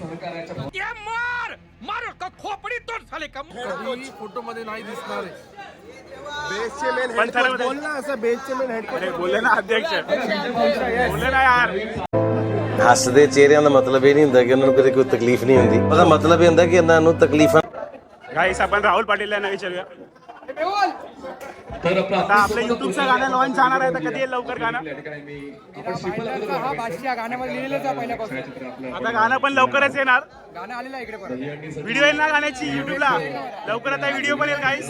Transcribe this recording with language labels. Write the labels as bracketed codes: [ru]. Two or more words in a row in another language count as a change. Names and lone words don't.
[mr] फोटोमध्ये नाही दिसणार. [hi] पण अरे बोले ना अध्यक्ष बोले ना यार. [pa] हसदे चेहरिਆਂ ਦਾ ਮਤਲਬ ਇਹ ਨਹੀਂ ਹੁੰਦਾ ਕਿ ਉਹਨਾਂ ਨੂੰ ਕਦੇ ਕੋਈ ਤਕਲੀਫ ਨਹੀਂ ਹੁੰਦੀ. ਉਹਦਾ ਮਤਲਬ ਇਹ ਹੁੰਦਾ ਕਿ ਇਹਨਾਂ ਨੂੰ ਤਕਲੀਫਾਂ. [mr] गाईस आपण राहुल पाटील यांना विचारूया. तर आता आपलं युट्यूबचं गाणं लॉन्च जाणार आहे. तर कधी येईल लवकर गाणं. हा बादशाह गाण्यामध्ये लिहिलेलंच आहे पहिल्यापासून. आता गाणं पण लवकरच येणार. गाणं आलेलं आहे इकडे परत. व्हिडिओ येईल ना गाण्याची युट्यूबला लवकर. आता व्हिडिओ पण येईल गाईस.